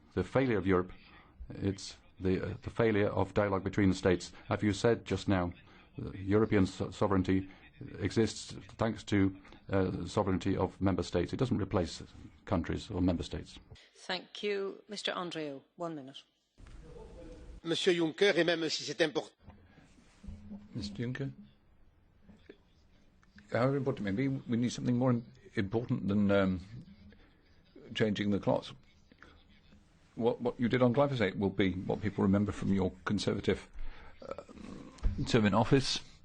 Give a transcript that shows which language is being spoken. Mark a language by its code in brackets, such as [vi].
[en] The failure of Europe, it's the failure of dialogue between the states. As you said just now, European sovereignty exists thanks to sovereignty of member states. It doesn't replace countries or member states. Thank you. Mr. Andrieu, 1 minute. [fr] Monsieur Juncker, et même si c'est important. [en] Mr. Juncker, however important it may be, we need something more important than changing the clocks. What you did on glyphosate will be what people remember from your Conservative term in office.